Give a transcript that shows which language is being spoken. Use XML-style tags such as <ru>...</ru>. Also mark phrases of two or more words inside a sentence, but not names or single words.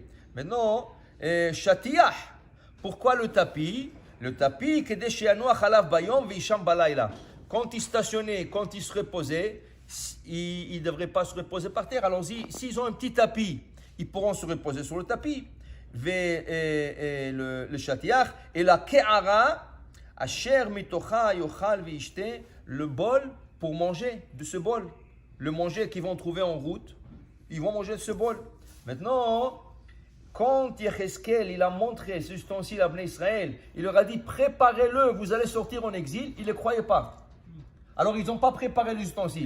<fr>Maintenant, chatiyah. Pourquoi le tapis? Le tapis, quand il stationnait, quand il se reposait, il ne devrait pas se reposer par terre. Alors, s'ils ont un petit tapis, ils pourront se reposer sur le tapis. Le chatiyah et la ke'ara,</fr> <he>אשר מתוכה יאכל וישתה,</he> <fr>le bol pour manger de ce bol. Le manger qu'ils vont trouver en route, ils vont manger de ce bol. Maintenant, quand Yecheskel, il a montré ces ustensiles à Bnei Israël, il leur a dit, préparez-le, vous allez sortir en exil, ils ne le croyaient pas. Alors, ils n'ont pas préparé les ustensiles.</fr>